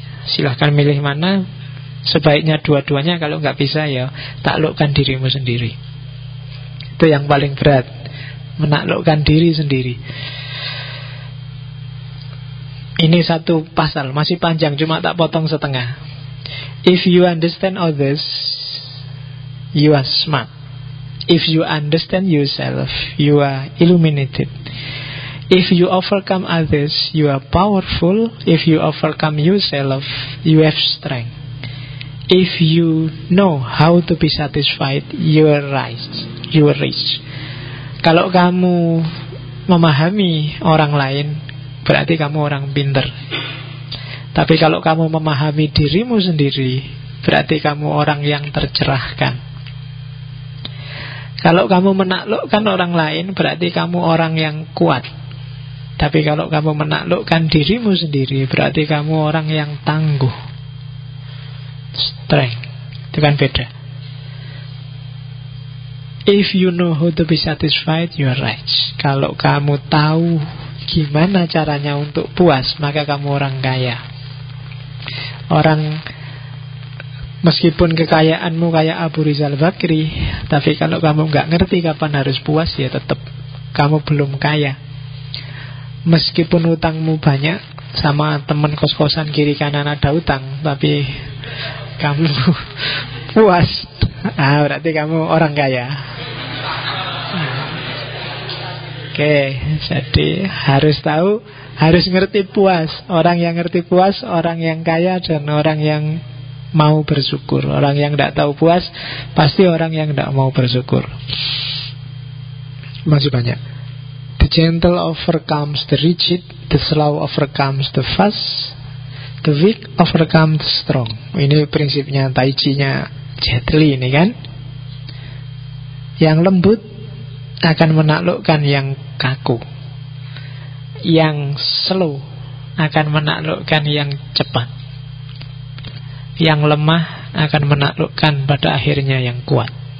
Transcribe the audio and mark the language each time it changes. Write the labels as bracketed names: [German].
[Indonesian] Silakan milih mana. Sebaiknya dua-duanya, kalau enggak bisa ya taklukkan dirimu sendiri. Itu yang paling berat. Menaklukkan diri sendiri. Ini satu pasal, masih panjang, cuma tak potong setengah. [English] If you understand others, you are smart. If you understand yourself, you are illuminated. If you overcome others, you are powerful. If you overcome yourself, you have strength. If you know how to be satisfied, you are rich. You are rich. [Indonesian] Kalau kamu memahami orang lain, berarti kamu orang pinter. Tapi kalau kamu memahami dirimu sendiri, berarti kamu orang yang tercerahkan. Kalau kamu menaklukkan orang lain, berarti kamu orang yang kuat. Tapi kalau kamu menaklukkan dirimu sendiri, berarti kamu orang yang tangguh. Strength. Itu kan beda. [English] If you know how to be satisfied, you are rich. [Indonesian] Kalau kamu tahu gimana caranya untuk puas, maka kamu orang kaya. Orang meskipun kekayaanmu kayak Abu Rizal Bakri, tapi kalau kamu gak ngerti kapan harus puas, ya tetap kamu belum kaya. Meskipun utangmu banyak, sama teman kos-kosan kiri kanan ada utang, tapi kamu puas, ah, berarti kamu orang kaya. Oke, jadi harus tahu, harus ngerti puas. Orang yang ngerti puas, orang yang kaya, dan orang yang mau bersyukur. Orang yang tidak tahu puas, pasti orang yang tidak mau bersyukur. Masih banyak. [English] The gentle overcomes the rigid, the slow overcomes the fast, the weak overcomes the strong. [Indonesian] Ini prinsipnya Tai Chi-nya Jet Li ini kan. Yang lembut akan menaklukkan yang kaku. Yang slow akan menaklukkan yang cepat. Yang lemah akan menaklukkan pada akhirnya yang kuat.